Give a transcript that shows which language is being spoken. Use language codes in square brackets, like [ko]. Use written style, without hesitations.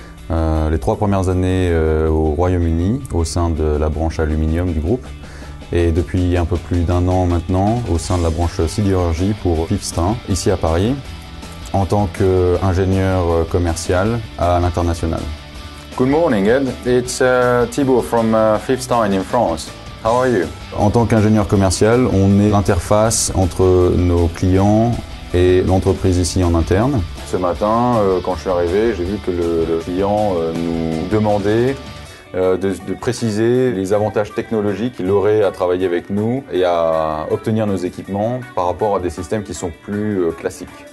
[fr] Les 3 premières années au Royaume-Uni, au sein de la branche aluminium du groupe. Et depuis un peu plus d'1 an maintenant, au sein de la branche sidérurgie pour FIV Stein, ici à Paris, en tant qu'ingénieur commercial à l'international. [en] Good morning, Ed. It's Thibaut from FIV Stein in France. How are you? [fr] En tant qu'ingénieur commercial, on est l'interface entre nos clients et l'entreprise ici en interne. Ce matin, quand je suis arrivé, j'ai vu que le client nous demandait de préciser les avantages technologiques qu'il aurait à travailler avec nous et à obtenir nos équipements par rapport à des systèmes qui sont plus classiques.